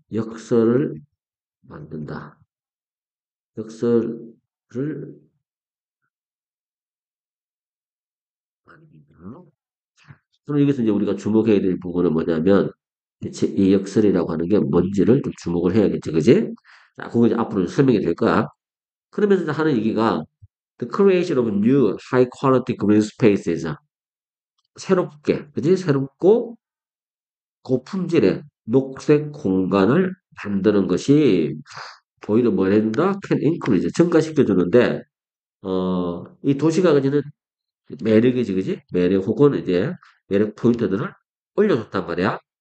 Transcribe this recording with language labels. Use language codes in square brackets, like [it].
[ko] 역설을 만든다. 역설을 만든다. 그럼 여기서 이제 우리가 주목해야 될 부분은 뭐냐면, 대체 이 역설이라고 하는 게 뭔지를 좀 주목을 해야겠지, 그지? 자, 그거 이제 앞으로 설명이 될 거야. 그러면서 이제 하는 얘기가, [en] The creation of new high quality green spaces. [ko] 새롭게, 그지? 새롭고 고품질의 녹색 공간을 만드는 것이 오히려 뭘 해준다? [en] Can increase, [ko] 증가시켜주는데, 이 도시가 가지는 매력이지, 그지? 매력 혹은 이제 매력 포인트들을 올려줬단 말이야.